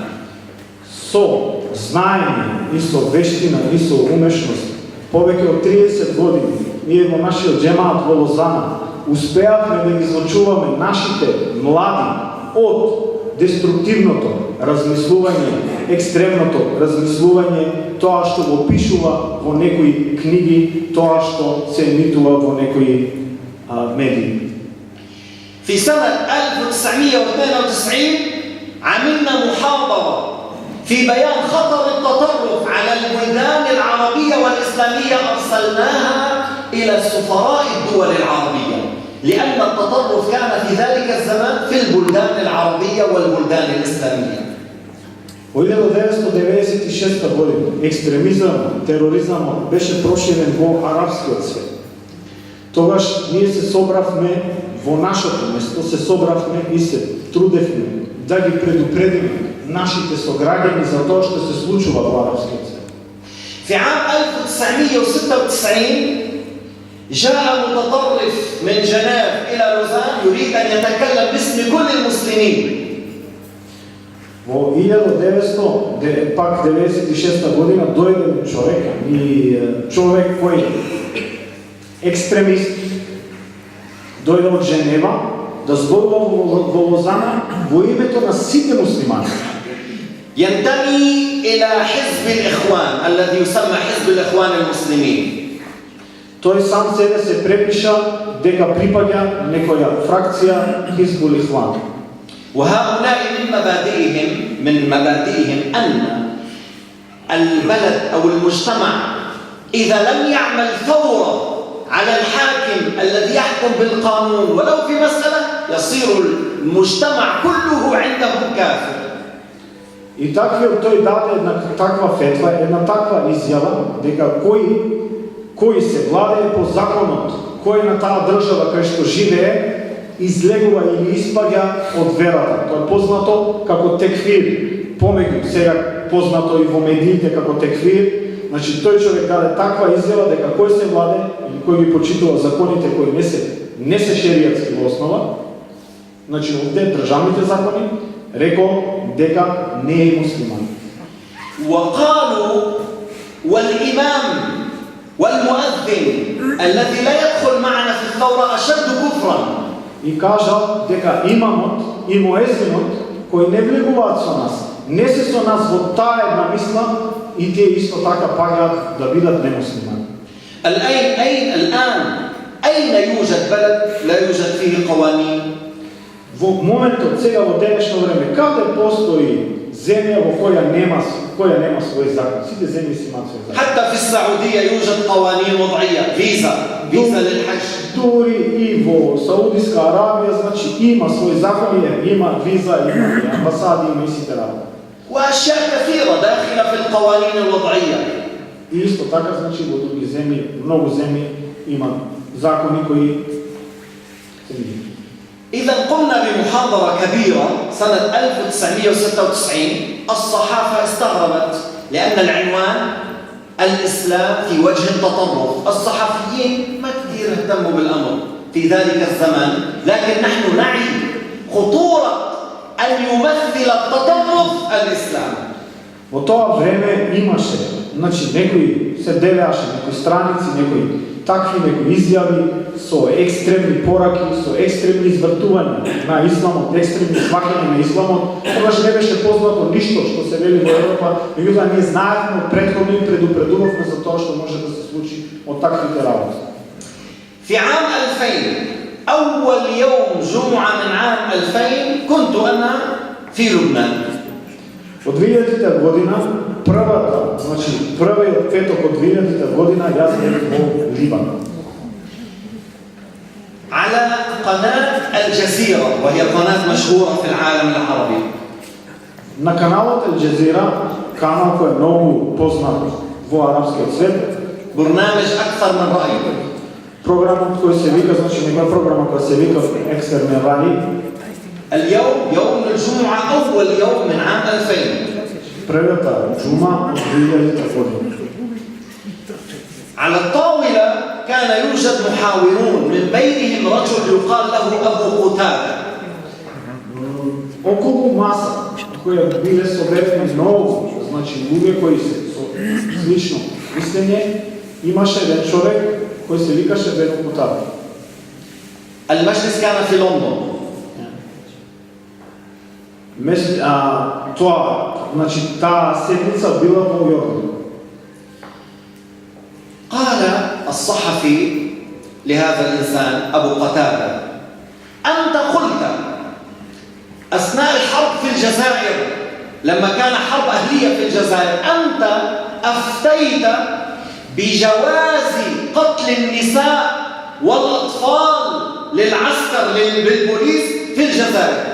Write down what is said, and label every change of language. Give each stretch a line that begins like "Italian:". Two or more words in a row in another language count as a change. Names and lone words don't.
Macedonian: Со знаење и со вештина и со умешност, повеќе од 30 години, ние во нашиот джемаат во Лозана успеавме да ги излучуваме нашите млади од деструктивното размислување, екстремното размислување, тоа што го пишува во некои книги, тоа што се емитува во некои медии.
Arabic: في سنة 1992 عملنا محاضرة في بيان خطر التطرف على البلدان العربية والإسلامية، أرسلناها إلى سفراء الدول العربية، لأن التطرف كان في ذلك الزمان في البلدان العربية والبلدان الإسلامية.
Macedonian: У 1996. години екстремизам, тероризам беше проширен во арапскиот свет. Тогаш ние се собравме во нашето место, се собравме и се трудевме да ги предупредиме нашите сограѓани за тоа што се случува во арапскиот свет.
Arabic: في عام 1996 جاء متطرف من جنيف إلى لوزان يريد أن يتكلم باسم كل المسلمين.
Macedonian: Во 1996. година дојде човек кој екстремист дојде од Женева да зборува во Лозана во името на сите муслимани.
Arabic: ينتمي إلى حزب الإخوان الذي يسمى حزب الإخوان المسلمين.
Macedonian: Тој сам себе се препиша дека припаѓа некоја фракција Хизбул Ихван.
Arabic: وهؤلاء من مبادئهم أن البلد أو المجتمع إذا لم يعمل ثورة على الحاكم الذي يحكم بالقانون ولو في مسألة يصير المجتمع كله عندهم كافر.
Macedonian: И таквиот тој даде една таква фетва, една таква изјава дека кој се владее по законот, кој на таа држава кај што живее, излегува или испаѓа од верата. Тоа е познато како текфир. Помеѓу сега познато и во медиите како текфир. Значи тој човек даде таква изјава дека кој се владее или кој ги почитува законите кои не се шеријатски во основа, значи овде државните закони, рекол дека не е муслиман.
Arabic: وقالوا والإمام والمؤذن الذي لا يدخل معنا في الثورة أشد كفرا.
Macedonian: И кажа дека имамот и муезинот кои не влегуваат со нас, не се со нас во таа една мисла и тие исто така паѓаат да бидат немуслимани.
Arabic: الآن أين يوجد بلد لا يوجد فيه قوانين؟
Macedonian: Во моментот сега во денешно време каде постои земја во која нема свој закон? Сите земји си имаат свој закон.
Arabic: حتى في السعودية يوجد قوانين وضعية، فيزا للحج.
Macedonian: Дури и во Саудиска Арабија, значи има свој закон, има виза, има амбасади, има и сите работи.
Arabic: وأشياء كثيرة داخلة في القوانين الوضعية.
Macedonian: И исто така, значи во други земји, многу земји има закони кои се види.
Arabic: إذا قمنا بمحاضرة كبيرة سنة 1996 الصحافة استغربت لأن العنوان الإسلام في وجه التطرف. الصحفيين ما كثير اهتموا بالأمر في ذلك الزمان، لكن نحن نعي خطورة أن يمثل التطرف الإسلام.
Macedonian: Во тоа време имаше, значи некои се делеаше, некои страници, некои изјави со екстремни пораки, со екстремни извртувања на исламот, екстремни сваќања на исламот. Тогаш не беше познато ништо што се вели во Европа, меѓутоа ние знаевме од претходно и предупредувавме за тоа што може да се случи од таквите работи.
Arabic: في عام 2000 أول يوم جمعة من عام 2000 كنت أنا في لبنان.
Macedonian: Од 2000 година, првиот петок од 2000 година, јас бев во Либан.
Arabic: على قناة الجزيرة وهي قناة مشهورة في العالم العربي.
Macedonian: На каналот Ал Джазира, канал кој е многу познат во арапскиот свет,
Arabic: برنامج أكثر من رأي.
Macedonian: програмот кој се вика, значи некоја програма која се вика Екстернен рај.
Arabic: اليوم يوم الجمعة أول يوم من عام 2000.
Macedonian: Првата џума од 2000 година.
Arabic: على الطاولة كان يوجد محاورون من بينهم رجل يقال له أبو قتادة.
Macedonian: Околу маса која биле соберени многу, значи луѓе кои се со слично мислење, имаше еден човек кој се викаше Абу Кутада.
Arabic: المجلس كان في لندن.
Macedonian: Тоа, значи таа седница била во Јордан.
Arabic: قال الصحفي لهذا الإنسان أبو قتادة: أنت قلت لما كان حرب أهلية في الجزائر أنت أفتيت بجواز قتل النساء والأطفال للعسكر بالبوليس في الجزائر.